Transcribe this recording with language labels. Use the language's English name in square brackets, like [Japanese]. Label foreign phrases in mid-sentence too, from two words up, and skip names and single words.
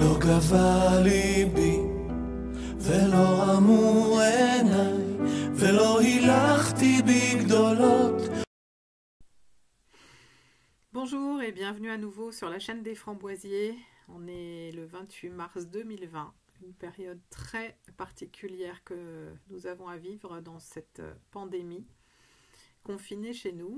[Hebrew] גבה ליבי ולא אמור עיניי ולא הילכתי בגדולות. [French] Bonjour et bienvenue à nouveau sur la chaîne des Framboisiers. On est le 28 mars 2020, une période très particulière que nous avons à vivre dans cette pandémie, confinée chez nous.